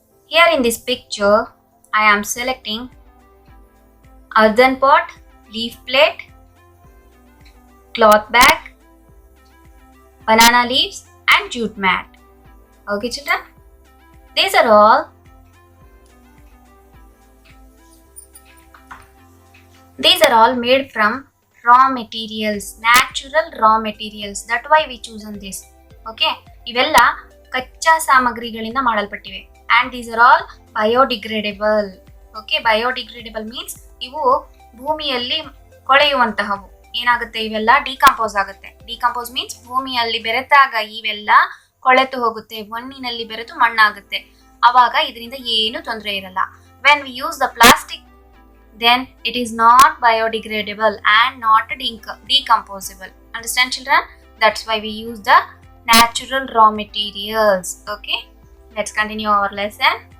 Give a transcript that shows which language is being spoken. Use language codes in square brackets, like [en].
[en] Here in this picture I am selecting earthen pot, leaf plate, cloth bag, banana leaves and jute mat. Okay children, these are all made from raw materials, natural raw materials. That's why we chosen this. [kn] Okay, ಇವೆಲ್ಲ ಕಚ್ಚಾ ಸಾಮಗ್ರಿಗಳಿಂದ ಮಾಡಲ್ಪಟ್ಟಿವೆ. [en] And these are all biodegradable. [kn] Okay, biodegradable means ಇವು ಭೂಮಿಯಲ್ಲಿ ಕೊಳೆಯುವಂತಹವು. ಏನಾಗುತ್ತೆ, ಇವೆಲ್ಲ decompose ಆಗುತ್ತೆ. Decompose means ಭೂಮಿಯಲ್ಲಿ ಬೆರೆತಾಗ ಇವೆಲ್ಲ ಕೊಳೆತು ಹೋಗುತ್ತೆ, ಮಣ್ಣಿನಲ್ಲಿ ಬೆರೆತು ಮಣ್ಣಾಗುತ್ತೆ. ಆವಾಗ ಇದರಿಂದ ಏನು ತೊಂದರೆ ಇರಲ್ಲ. [en] When we use the plastic, then it is not biodegradable and not decomposable. Understand children? That's why we use the natural raw materials. Okay, let's continue our lesson.